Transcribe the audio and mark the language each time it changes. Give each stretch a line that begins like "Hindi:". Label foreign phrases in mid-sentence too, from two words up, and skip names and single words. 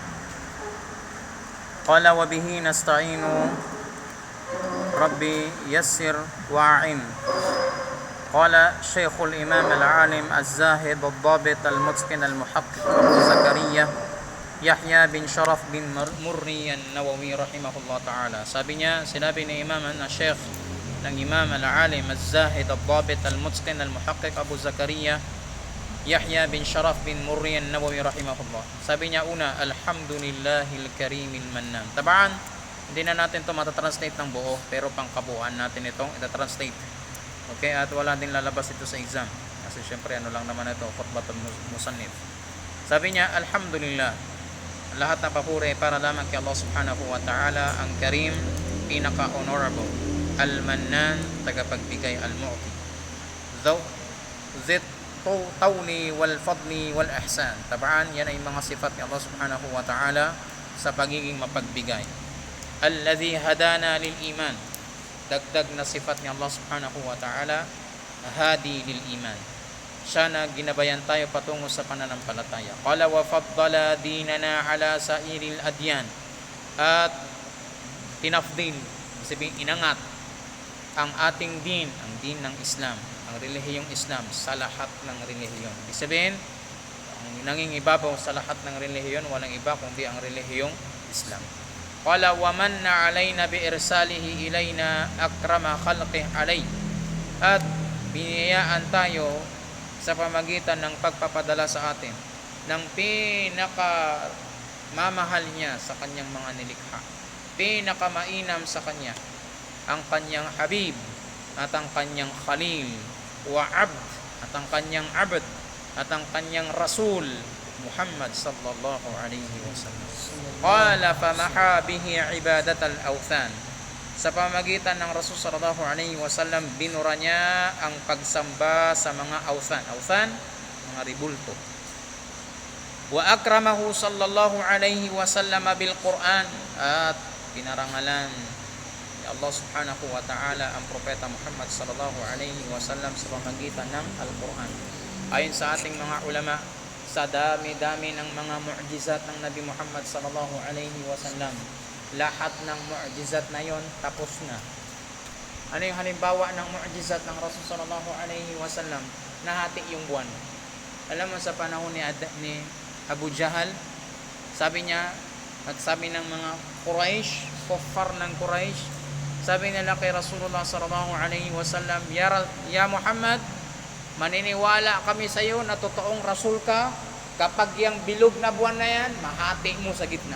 Arabic: قال وبه نستعين ربي يسر وأعن. قال شيخ الإمام العالم الزاهد الضابط المتقن المحقق أبو زكريا يحيى بن شرف بن مري النووي رحمه الله تعالى.
Filipino: Sabi niya, sinabi ni Imam Sheikh ng Imam
Arabic: العالم الزاهد الضابط المتقن المحقق
Filipino: Abu Zakaria Yahya bin Sharaf bin Murri an-Nawawi rahimahullah. Sabi niya una,
Arabic: الحمد لله الكريم المنان.
Filipino: Tabaan, hindi na natin ito matatranslate ng buo, pero pangkabuuan natin itong itatranslate. Okay, at wala din lalabas ito sa exam. Kasi syempre ano lang naman ito,
Arabic: خطبة المصنف.
Filipino: Sabi niya, alhamdulillah, lahat na papuri para lamang kay Allah
Arabic: سبحانه وتعالى,
Filipino: ang karim,
Arabic: pinaka-honorable, al-mannan, tagapagbigay, al-mu'ti, ذي الطول والفضل والإحسان.
Filipino: Tabaan, yan ay mga sifat ni Allah
Arabic: سبحانه وتعالى
Filipino: sa pagiging mapagbigay.
Arabic: الذي هدانا للإيمان,
Filipino: dagdag na sifat ni
Arabic: Allah سبحانه وتعالى, هادي للإيمان,
Filipino: siya na ginabayan tayo patungo sa pananampalataya.
Arabic: قال وفضل ديننا على سائر الأديان,
Filipino: at tinafdil, sabihin inangat ang ating din, ang din ng Islam, ang relihiyong Islam sa lahat ng relihiyon. Ibig sabihin, ang nanging ibabaw sa lahat ng relihiyon, walang iba kundi ang relihiyong Islam.
Arabic: قال ومن علينا بإرساله إلينا أكرم خلقه عليه,
Filipino: at biniyayaan tayo sa pamagitan ng pagpapadala sa atin ng pinaka mamahal niya sa kanyang mga nilikha, pinakamainam sa kanya, ang kanyang habib at ang kanyang
Arabic: خليل وعبد,
Filipino: at ang kanyang abd at ang kanyang rasul Muhammad
Arabic: صلى الله عليه وسلم. قال فمحا به عبادة الأوثان,
Filipino: sa pamagitan ng Rasul
Arabic: صلى الله عليه وسلم
Filipino: binura niya ang pagsamba sa mga awthan. Awthan, mga ribulto.
Arabic: وأكرمه صلى الله عليه وسلم بالقرآن,
Filipino: at pinarangalan Allah
Arabic: سبحانه وتعالى
Filipino: ang propeta Muhammad
Arabic: صلى الله عليه وسلم
Filipino: sa pamagitan ng Al-Quran. Ayon sa ating mga ulama, sa dami-dami ng mga mu'jizat ng Nabi Muhammad
Arabic: صلى الله عليه وسلم,
Filipino: lahat ng mu'jizat na yon tapos na. Ano yung halimbawa ng mu'jizat ng Rasul
Arabic: صلى الله عليه وسلم?
Filipino: Nahati yung buwan. Alam mo, sa panahon ni Abu Jahal, sabi niya, nagsabi ng mga Quraysh, kuffar ng Quraysh, sabi nila kay Rasulullah
Arabic: صلى الله عليه وسلم,
Filipino: ya Muhammad, maniniwala kami sa iyo na totoong rasul ka kapag yung bilog na buwan na yan, mahati mo sa gitna.